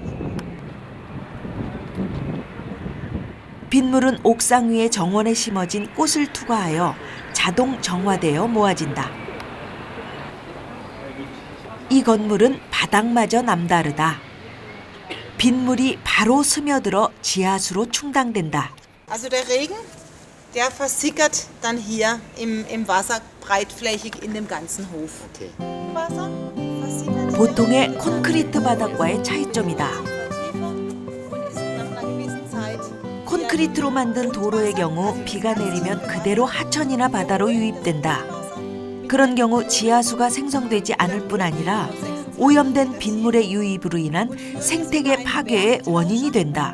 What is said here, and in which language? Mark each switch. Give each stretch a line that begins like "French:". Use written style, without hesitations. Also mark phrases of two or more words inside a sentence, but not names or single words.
Korean: 빗물은 옥상 위에 정원에 심어진 꽃을 투과하여 자동 정화되어 모아진다. 이 건물은 바닥마저 남다르다. 빗물이 바로 스며들어 지하수로 충당된다.
German: Also der Regen, der versickert dann hier im Wasser breitflächig in dem ganzen Hof. Wasser versickert.
Korean: 보통의 콘크리트 바닥과의 차이점이다. 콘크리트로 만든 도로의 경우 비가 내리면 그대로 하천이나 바다로 유입된다. 그런 경우 지하수가 생성되지 않을 뿐 아니라 오염된 빗물의 유입으로 인한 생태계 파괴의 원인이 된다.